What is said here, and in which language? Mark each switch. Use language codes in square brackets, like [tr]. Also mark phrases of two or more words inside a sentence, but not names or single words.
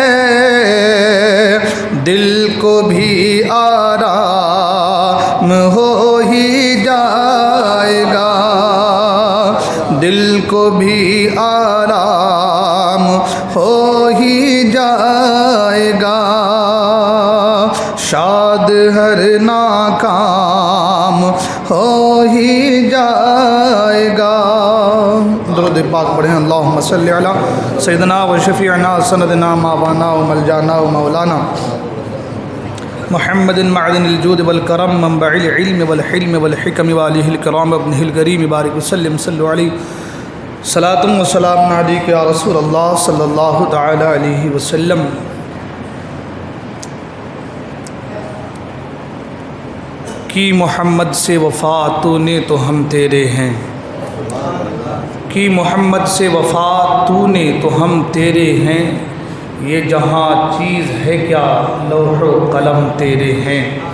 [ur] دل کو بھی آرام ہو ہی جائے گا، دل کو بھی آرام ہو ہی جائے گا، شاد ہر ناکام ہو ہی جائے گا۔ درود پاک پڑھیں، [ar] اللہم صلی علی سیدنا و شفیعنا سندنا ماوانا و ملجانا و مولانا محمد معدن الجود والکرم منبع العلم والحلم والحکم والہ الکرام ابنہ الکریم بارک وسلم صلی علیہ صلاۃ و سلام علیک یا رسول اللہ صلی اللہ تعالی علیہ وسلم۔ [ur] کی محمد سے وفا تو نے تو ہم تیرے ہیں، کی محمد سے وفا تو نے تو ہم تیرے ہیں، یہ جہاں چیز ہے کیا لوح و قلم تیرے ہیں،